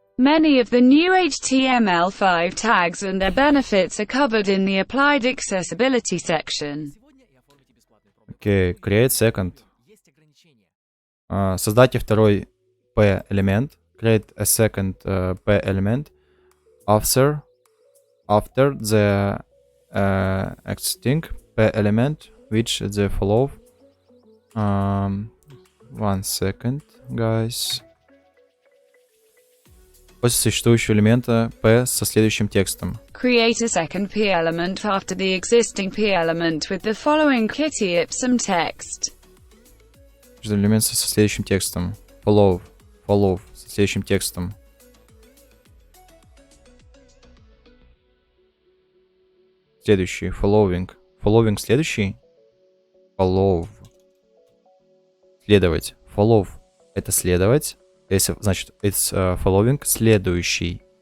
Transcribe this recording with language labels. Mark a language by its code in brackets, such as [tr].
[en] Many of the new HTML5 tags and their benefits are covered in the Applied Accessibility section. Okay, create second. [ru] Создайте второй P-элемент. [en] Create a second P-элемент after the existing P-element which the follow. 1 second, guys. [ru] После существующего элемента P со следующим текстом. [en] Create a second P element after the existing P element with the following Kitty Ipsum text. [ru] Элемент со следующим текстом. Follow со следующим текстом. Следующий. [en] Following [ru] следующий. Follow. Следовать. Follow это следовать. Если, значит, [en] it's following [ru] следующий.